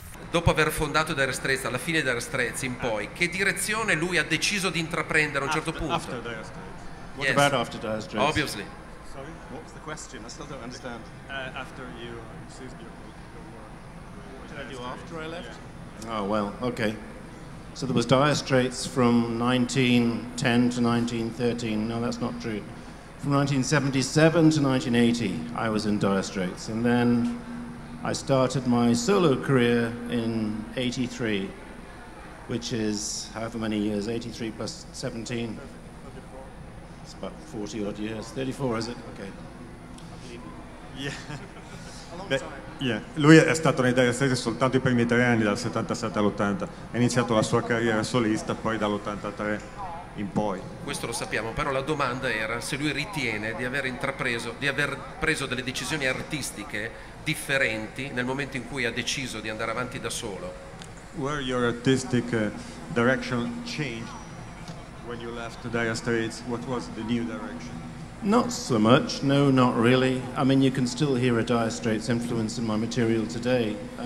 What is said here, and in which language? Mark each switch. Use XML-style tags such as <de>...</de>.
<it>Dopo aver fondato Dire Straits, alla fine Dire Straits in poi, che direzione lui ha deciso di intraprendere a un certo punto?</it> <en>After Dire Straits. What about after Dire Straits? Obviously. Sorry, what was the question? I still don't understand. After you ceased your work, did I do after I left? Oh, well, okay. So there was Dire Straits from 1910 to 1913. No, that's not true. From 1977 to 1980, I was in Dire Straits. And then I started my solo career in 83, which is however many years, 83 plus 17. It's about 40 odd years. 34, is it? Okay. Yeah.</en> <it>Lui è stato nei Dire Straits soltanto i primi 3 anni, dal 77 all'80. Ha iniziato la sua carriera solista poi dall'83 in poi. Questo lo sappiamo, però la domanda era se lui ritiene di aver preso delle decisioni artistiche differenti nel momento in cui ha deciso di andare avanti da solo.</it> <en>Were your artistic direction changed when you left the Dire Straits? What was the new direction? Not so much, no, not really. I mean, you can still hear a Dire Straits influence in my material today.</en>